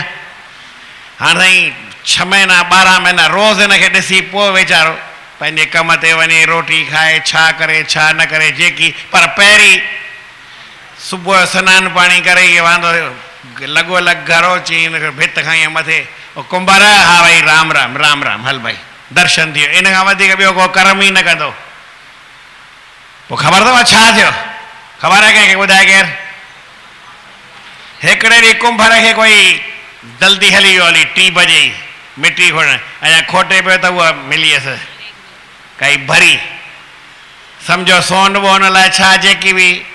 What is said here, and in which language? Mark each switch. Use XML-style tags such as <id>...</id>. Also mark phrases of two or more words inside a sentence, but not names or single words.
<sd>हाणे साईं 6 महीना 12 महीना रोज़ हिनखे ॾिसी पोइ वीचारो पंहिंजे कम ते वञे, रोटी खाए, छा करे छा न करे जेकी। पर पहिरीं सुबुह सनानु पाणी करे इहे वांदो लॻो लॻ घरो। चई हिनखे भित खां ईअं मथे, कुंभर हा भई राम राम राम राम, हल भई दर्शन थी वियो। इन खां वधीक ॿियो को कर्म ई न कंदो। पोइ ख़बर अथव छा थियो? ख़बर आहे कंहिंखे? ॿुधाए केरु? हिकिड़े ॾींहुं कुंभर खे कोई जल्दी हली वियो, हली 3 बजे ई मिटी खोड़ण। अञा खोटे पियो त उहा मिली वियसि काई भरी, सम्झो सोन वोन लाइ छा जेकी बि।</sd>